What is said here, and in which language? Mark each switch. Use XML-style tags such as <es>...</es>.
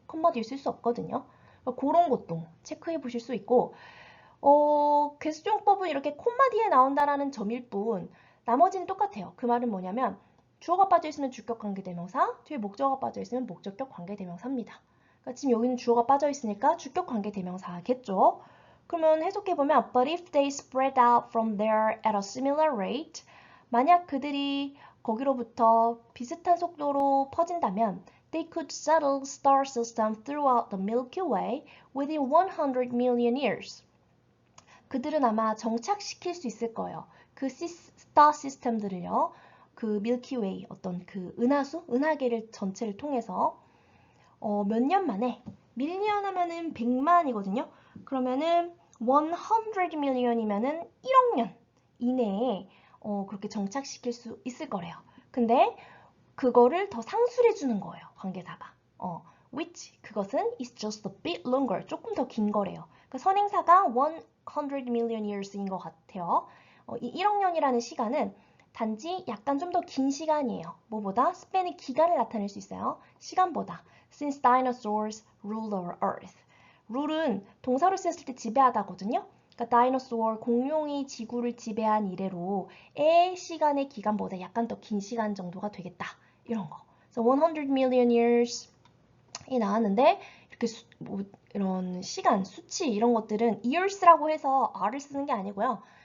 <ko>콤마 뒤에 쓸 수 없거든요. 그러니까 그런 것도 체크해 보실 수 있고, 계수종법은 이렇게 콤마 뒤에 나온다라는 점일 뿐 나머지는 똑같아요. 그 말은 뭐냐면 주어가 빠져 있으면 주격 관계대명사, 뒤에 목적어가 빠져 있으면 목적격 관계대명사입니다. 그러니까 지금 여기는 주어가 빠져 있으니까 주격 관계대명사겠죠. 그러면 해석해보면</ko> <en>But if they spread out from there at a similar rate,</en> <ko>만약 그들이 거기로부터 비슷한 속도로 퍼진다면</ko> <en>They could settle star system throughout the Milky Way within 100 million years.</en> <ko>그들은 아마 정착시킬 수 있을 거예요. 그 스타 시스템들을요. 그 밀키웨이 어떤 그 은하수, 은하계를 전체를 통해서 몇 년 만에 밀리언 하면은 100만이거든요. 그러면은 100 million이면은 1억 년 이내에 그렇게 정착시킬 수 있을 거래요. 근데 그거를 더 상술해 주는 거예요. 관계사가.</ko> <en>which</en> <ko>그것은</ko> <en>is just a bit longer.</en> <ko>조금 더 긴 거래요. 그러니까 선행사가 100 million years인 것 같아요. 이 1억 년이라는 시간은 단지 약간 좀 더 긴 시간이에요. 뭐보다? 스팬의 기간을 나타낼 수 있어요. 시간보다.</ko> <en>Since dinosaurs ruled our earth.</en> <ko>룰은 동사로 쓰였을 때 지배하다거든요. 그러니까 다이너소어, 공룡이 지구를 지배한 이래로의 시간의 기간보다 약간 더 긴 시간 정도가 되겠다. 이런 거. 그래서 100 million years이 나왔는데 이렇게 이런 시간, 수치 이런 것들은 years라고 해서 r을 쓰는 게 아니고요.</ko>